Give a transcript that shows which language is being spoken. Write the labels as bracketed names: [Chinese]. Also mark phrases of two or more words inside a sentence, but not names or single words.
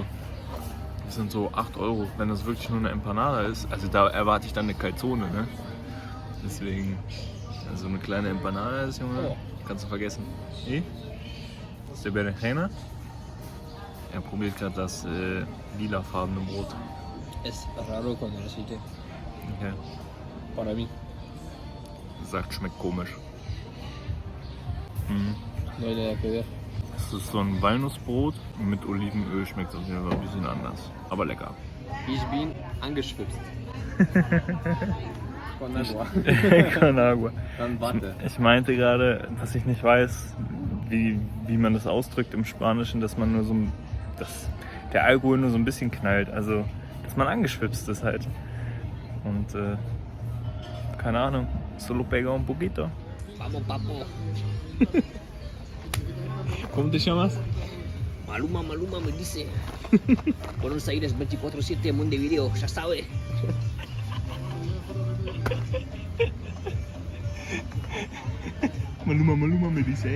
[German] Das sind so 8 Euro, wenn das wirklich nur eine Empanada ist. Also da erwarte ich dann eine Calzone, ne? Deswegen, also eine kleine Empanada ist, Junge, kannst du vergessen. Das ist der Berenjena. Er probiert gerade das lilafarbene Brot. [Spanish] Es raro cuando lo sigue. Okay. Para mí. [German] Sagt, schmeckt komisch. Mhm. [Spanish] No hay nada que ver. [German] Das ist so ein Walnussbrot mit Olivenöl, schmeckt auf jeden Fall ein bisschen anders. Aber lecker. Ich bin angeschwipst. [Spanish] Con agua. Con agua. [German] Dann warte. Ich meinte gerade, dass ich nicht weiß, wie man das ausdrückt im Spanischen, dass man nur so dass der Alkohol nur so ein bisschen knallt. Also, dass man angeschwipst ist halt. Und keine Ahnung, [Spanish] solo pega un poquito. Vamos, papo. ¿Cómo te llamas? Maluma me dice. Buenos Aires 24/7 Montevideo, ya sabe. Maluma me dice.